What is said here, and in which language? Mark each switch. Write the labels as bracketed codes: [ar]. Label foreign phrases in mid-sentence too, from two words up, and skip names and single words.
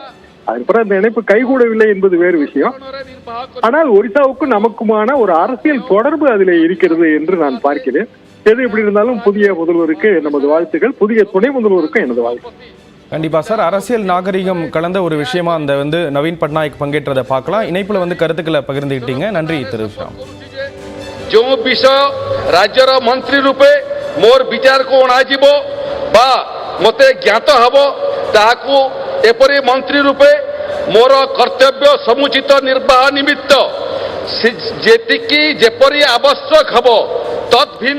[ta] அதுக்கப்புறம் அந்த இணைப்பு கைகூடவில்லை என்பது வேறு விஷயம். ஆனால் ஒரிசாவுக்கும் நமக்குமான ஒரு அரசியல் தொடர்பு அதிலே இருக்கிறது என்று நான் பார்க்கிறேன். எது எப்படி இருந்தாலும் புதிய முதல்வருக்கு நமது வாழ்த்துக்கள், புதிய துணை முதல்வருக்கும் எனது வாழ்த்து. கண்டிப்பா சார். அரசியல் நாகரிகம் கலந்த ஒரு விஷயமா அந்த நவீன் பட்நாயக் பங்கேற்றதை பார்க்கலாம். இணைப்புல கருத்துக்களை பகிர்ந்துக்கிட்டீங்க. நன்றி திரு ஷியாம். [or] ଯୋ ବିଷୟ ରାଜ୍ୟର ମନ୍ତ୍ରୀ ରୂପେ ମୋର ବିଚାର କୁ ଅଣାଯିବ ବା ମତେ ଜ୍ଞାତ ହେବ ତାହାକୁ ଏପରି ମନ୍ତ୍ରୀ ରୂପେ ମୋର କର୍ତ୍ତବ୍ୟ ସମୁଚିତ ନିର୍ବାହ ନିମିତ୍ତ ଯେତିକି ଯେପରି ଆବଶ୍ୟକ ହେବ ତଦ୍ଭିନ୍ନ